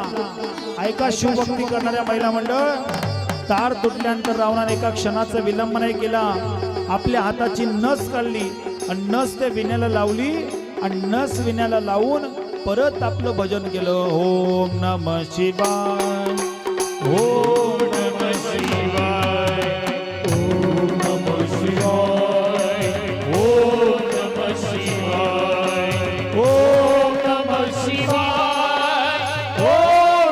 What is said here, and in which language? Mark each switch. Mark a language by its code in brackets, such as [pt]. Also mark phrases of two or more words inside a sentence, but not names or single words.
[mr] ऐका शिवभक्ती करणाऱ्या महिला मंडळ, तार तुटल्यानंतर रावणाने एका क्षणाचा विलंब नाही केला. आपल्या हाताची नस काढली आणि नस त्या विण्याला लावली आणि नस विण्याला लावून परत आपलं भजन केलं. [sa] ओम नमः शिवाय, ओम नमः शिवाय, ओम नमः शिवाय, ओम नमः शिवाय, ओम नमः शिवाय, ओम